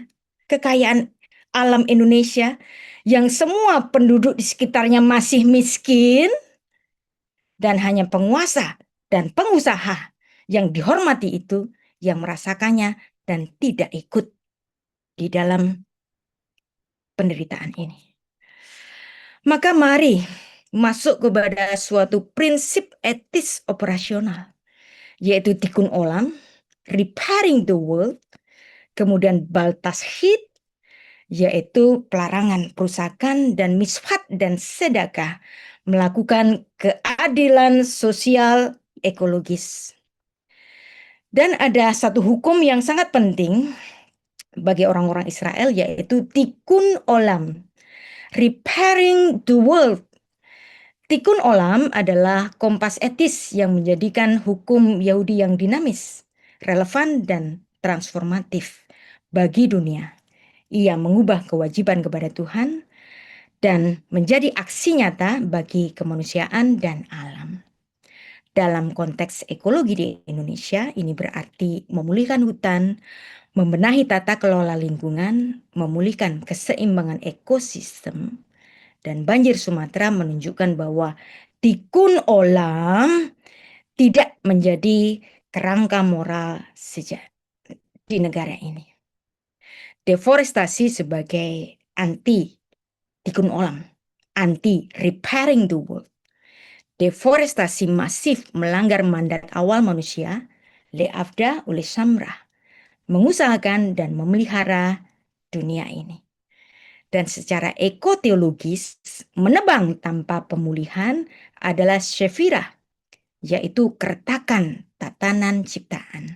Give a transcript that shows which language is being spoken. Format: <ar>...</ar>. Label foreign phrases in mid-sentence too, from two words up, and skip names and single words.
<id>Kekayaan alam Indonesia yang semua penduduk di sekitarnya masih miskin dan hanya penguasa dan pengusaha yang dihormati itu yang merasakannya dan tidak ikut di dalam penderitaan ini. Maka mari masuk kepada suatu prinsip etis operasional, yaitu</id> <he>תיקון עולם,</he> <en>repairing the world,</en> <id>kemudian</id> <he>בל תשחית,</he> <id>yaitu pelarangan perusakan, dan misfat dan sedekah, melakukan keadilan sosial ekologis. Dan ada satu hukum yang sangat penting bagi orang-orang Israel, yaitu</id> <he>תיקון עולם,</he> <en>repairing the world.</en> <he>תיקון עולם</he> <id>adalah kompas etis yang menjadikan hukum Yahudi yang dinamis, relevan, dan transformatif bagi dunia. Ia mengubah kewajiban kepada Tuhan dan menjadi aksi nyata bagi kemanusiaan dan alam. Dalam konteks ekologi di Indonesia, ini berarti memulihkan hutan, membenahi tata kelola lingkungan, memulihkan keseimbangan ekosistem, dan banjir Sumatera menunjukkan bahwa</id> <he>תיקון עולם</he> <id>tidak menjadi kerangka moral sejak di negara ini. Deforestasi sebagai anti</id> <he>תיקון עולם,</he> <en>anti-repairing the world.</en> <id>Deforestasi masif melanggar mandat awal manusia, Leavda oleh Samrah, mengusahakan dan memelihara dunia ini. Dan secara ekoteologis, menebang tanpa pemulihan adalah syefirah, yaitu keretakan tatanan ciptaan.</id>